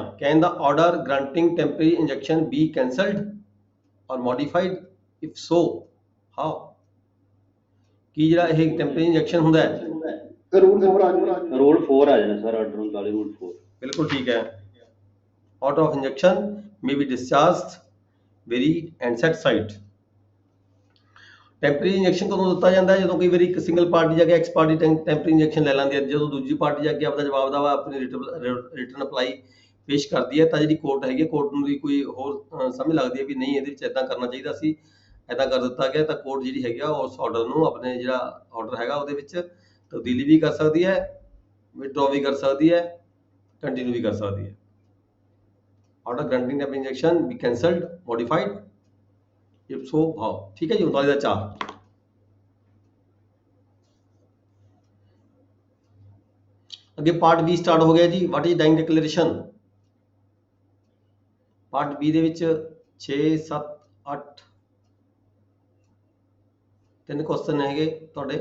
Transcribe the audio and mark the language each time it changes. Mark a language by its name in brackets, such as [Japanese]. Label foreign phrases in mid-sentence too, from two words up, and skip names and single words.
[English] Can the order granting temporary injection be cancelled or modified, if so how? [Punjabi] ਕੀ ਜਿਹੜਾ ਇਹ [English] temporary injection [Punjabi] ਹੁੰਦਾ ਹੈ, ਰੂਲ 4 ਆ ਜਾਣਾ। ਰੂਲ 4 ਆ ਜਾਣਾ ਸਰ, ਆਰਡਰ 39 ਰੂਲ 4। ਬਿਲਕੁਲ ਠੀਕ ਹੈ। [English] order of injection may be discharged, varied and set aside। temporary injection [Punjabi] ਕਦੋਂ ਦਿੱਤਾ ਜਾਂਦਾ ਹੈ? ਜਦੋਂ ਕਈ ਵਾਰੀ ਇੱਕ [English] single party [Punjabi] ਜਾ ਕੇ [English] ex party temporary injection [Punjabi] ਲੈ ਲੈਂਦੀ ਹੈ, ਜਦੋਂ ਦੂਜੀ ਪਾਰਟੀ ਜਾ ਕੇ ਆਪਦਾ ਜਵਾਬ ਦਾ ਆਪਣੀ [English] return apply [Punjabi] ਪੇਸ਼ ਕਰਦੀ ਹੈ, ਤਾਂ ਜਿਹੜੀ ਕੋਰਟ ਹੈਗੀ, ਕੋਰਟ ਨੂੰ ਵੀ ਕੋਈ ਹੋਰ ਸਮਝ ਲੱਗਦੀ ਹੈ ਵੀ ਨਹੀਂ ਇਹਦੇ ਵਿੱਚ ਇੱਦਾਂ ਕਰਨਾ ਚਾਹੀਦਾ ਸੀ, ਇੱਦਾਂ ਕਰ ਦਿੱਤਾ ਗਿਆ, ਤਾਂ ਕੋਰਟ ਜਿਹੜੀ ਹੈਗੀ ਆ ਉਸ ਆਰਡਰ ਨੂੰ ਆਪਣੇ ਜਿਹੜਾ ਆਰਡਰ ਹੈਗਾ ਉਹਦੇ ਵਿੱਚ ਤਬਦੀਲੀ ਵੀ ਕਰ ਸਕਦੀ ਹੈ, ਵਿਦਡਰਾਅ ਵੀ ਕਰ ਸਕਦੀ ਹੈ, ਕੰਟੀਨਿਊ ਵੀ ਕਰ ਸਕਦੀ ਹੈ। [English] Order granting temporary injunction be cancelled, modified, if so how? [Punjabi] ਠੀਕ ਹੈ ਜੀ। 39 ਦਾ 4। ਅੱਗੇ ਪਾਰਟ B ਸਟਾਰਟ ਹੋ ਗਿਆ ਜੀ। [English] What is dying declaration? [Punjabi] ਪਾਰਟ B ਦੇ ਵਿੱਚ 6, 7, 8 3 ਕੁਐਸਚਨ ਹੈਗੇ ਤੁਹਾਡੇ।